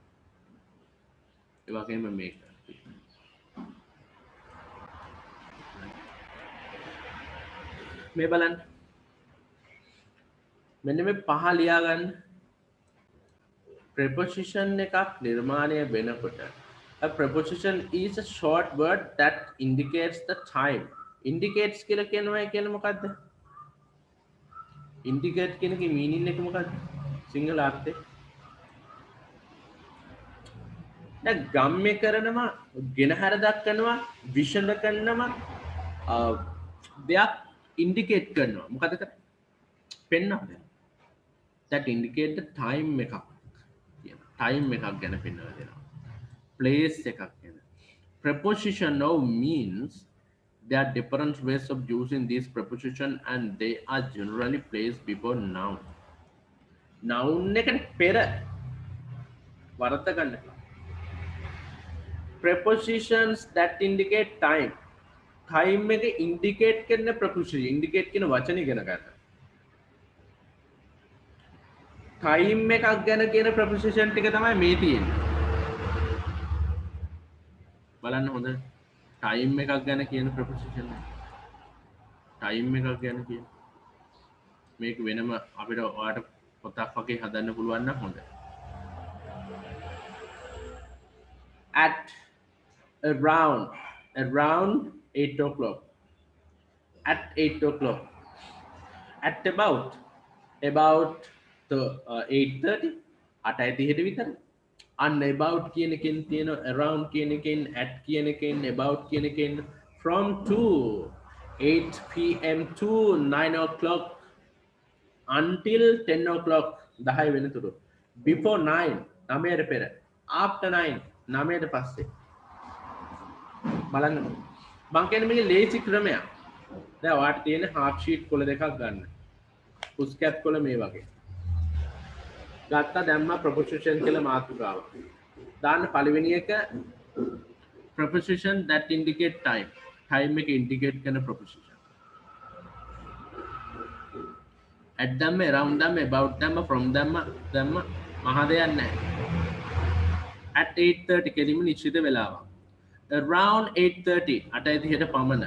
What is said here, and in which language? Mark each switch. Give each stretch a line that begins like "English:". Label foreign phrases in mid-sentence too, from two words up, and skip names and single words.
Sinhala: ඒ වගේම මේක. මේ බලන්න. මෙන්න මේ පහ ලියා ගන්න. preposition එකක් නිර්මාණය වෙනකොට
English: a preposition is a short word that indicates the time.
Sinhala: indicates කියලා කියන්නේ මොකද්ද? indicate කියන එකේ meaning එක මොකද්ද? සිංහල අර්ථය. දැන් ගම්ම්‍ය කරනවා, ගෙනහැර දක්වනවා, විෂණ කරනවා, දෙයක් indicate කරනවා. මොකද කරන්නේ? පෙන්වනවා.
English: that indicate the time එකක්.
Sinhala: time එකක් ගැන පෙන්වලා දෙනවා. place එකක් ගැන.
English: preposition now means there are different ways of using this preposition and they are generally placed before noun.
Sinhala: noun එකට පෙර වරද්ද ගන්න.
English: prepositions that indicate time.
Sinhala: time එක indicate කරන preposition. indicate කියන වචනේ ඉගෙන ගන්න. time එකක් ගැන කියන preposition ටික තමයි මේ තියෙන්නේ. බලන්න හොඳට. time එකක් ගැන කියන preposition එක. time එකක් ගැන කියන. මේක වෙනම අපිට ඔයාලට පොතක් වගේ හදන්න පුළුවන් නම් හොඳයි.
English: at around 8 o'clock. at 8 o'clock. at about the 8:30
Sinhala: 8:30 විතර.
English: and about කියන එකෙන් තියෙන around කියන එකෙන් at කියන එකෙන් about කියන එකෙන් from 8 p.m. to 9 o'clock until 10 o'clock 10 වෙනතුරු. before 9
Sinhala: 9ට පෙර.
English: after 9
Sinhala: 9ට පස්සේ. බලන්න මං කියන්නේ මේක ලේසි ක්‍රමයක්. දැන් ඔයාලට තියෙන
English: half sheet
Sinhala: කොළ දෙකක් ගන්න. පුස්කැප් කොළ මේ වගේ. ගත්තා දැම්මා preposition කියලා මාතෘකාව. දාන්න පළවෙනි එක
English: preposition that indicate time.
Sinhala: time එක indicate කරන preposition. at දැම්ම around දැම්ම about දැම්ම from දැම්ම මහ දෙයක් නැහැ. at 8:30 කෙලින්ම නිශ්චිත වෙලාවක්.
English: around 8:30
Sinhala: 8:30ට පමණ.